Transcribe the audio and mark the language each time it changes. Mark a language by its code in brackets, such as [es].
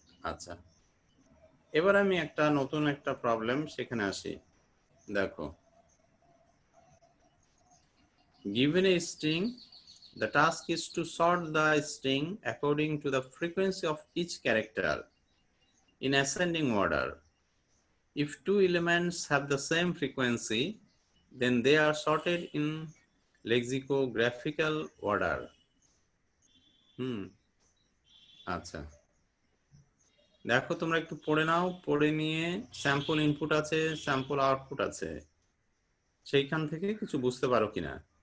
[bn] আচ্ছা, এবার আমি একটা নতুন একটা প্রবলেম সেখানে আসি। দেখো, [en] given a string, the task is to sort the string according to the frequency of each character in ascending order. If two elements have the same frequency, then they are sorted in lexicographical order. [bn] আচ্ছা, দেখো তোমরা একটু পড়ে নাও, পড়ে নিয়ে sample input আছে, sample output আছে, সেইখান থেকে কিছু বুঝতে পারো কিনা।